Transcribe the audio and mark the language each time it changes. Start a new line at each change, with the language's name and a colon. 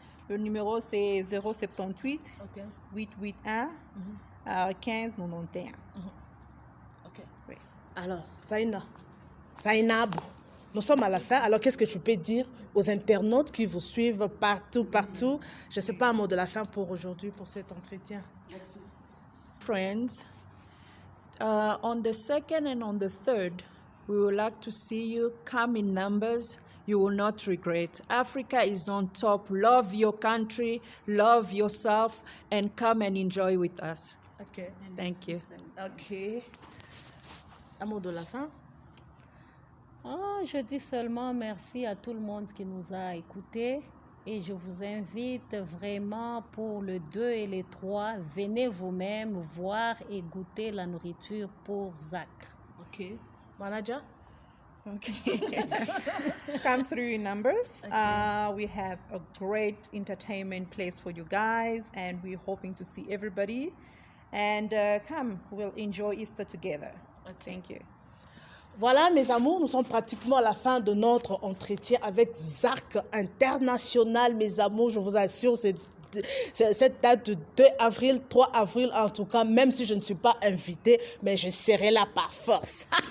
French: Le numéro, c'est 078 881 1591. Ok. Oui. Alors, Zainab, nous sommes à la fin. Alors, qu'est-ce que tu peux dire aux internautes qui vous suivent partout? Je ne sais pas un mot de la fin pour aujourd'hui, pour cet entretien. Merci.
English: Friends, on the 2nd and on the 3rd, we would like to see you come in numbers. You will not regret. Africa is on top. Love your country, love yourself, and come and enjoy with us. Okay. Thank you.
French: Ok. Un mot de la fin? Je dis seulement merci à tout le monde qui nous a écoutés et je vous invite vraiment pour le 2 et le 3, venez vous-même voir et goûter la nourriture pour Zach. Ok. Manager?
English: Okay. Come through in numbers. We have a great entertainment place for you guys, and we're hoping to see everybody. And come, we'll enjoy Easter together. Okay. Thank you.
French: Voilà, mes amours, nous sommes pratiquement à la fin de notre entretien avec Zark International. Mes amours, je vous assure, cette date de 2 avril, 3 avril, en tout cas, même si je ne suis pas invitée, mais je serai là par force.